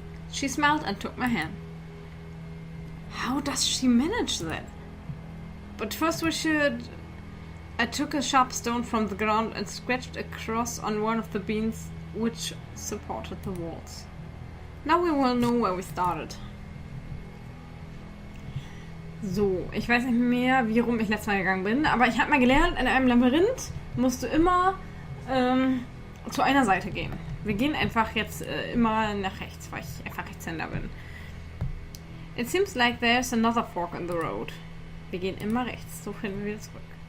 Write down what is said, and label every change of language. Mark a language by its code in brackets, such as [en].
[en] She smiled and took my hand. How does she manage that? But first we should... I took a sharp stone from the ground and scratched a cross on one of the beams which supported the walls. Now we will know where we started. [de] So, ich weiß nicht mehr, wie rum ich letztes Mal gegangen bin, aber ich habe mal gelernt, in einem Labyrinth musst du immer zu einer Seite gehen. Wir gehen einfach jetzt immer nach rechts, weil ich einfach Rechtshänder bin. [en] It seems like there's another fork in the road. [de] Wir gehen immer rechts, so finden wir zurück.